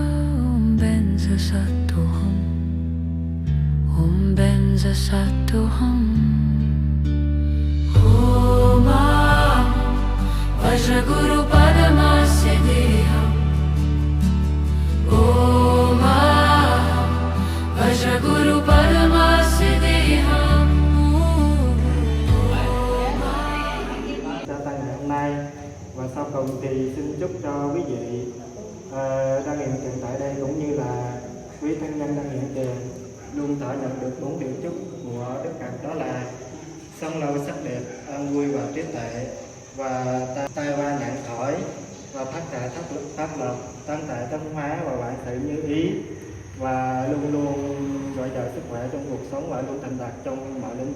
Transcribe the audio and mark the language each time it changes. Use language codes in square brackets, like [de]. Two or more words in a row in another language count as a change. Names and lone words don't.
[sa] Om Benza Sato Hum. Om Benza Sato Hum. Om Vajra Guru Padma Siddhiham. Om Vajra Guru Padma Siddhiham. [vi] Gia tăng ngày hôm nay và sau cùng thì xin chúc cho quý vị đang hiện tiền tại đây cũng như là quý thân nhân đang hiện tiền luôn thọ nhận được 4 điều chúc của Đức Phật, đó là sống lâu sắc đẹp, an vui và trí tuệ, và tai qua nạn khỏi, và phát tài pháp lộc, tăng tài tấn hóa và vạn sự như ý, và luôn luôn dồi dào sức khỏe trong cuộc sống và luôn thành đạt trong mọi lĩnh vực.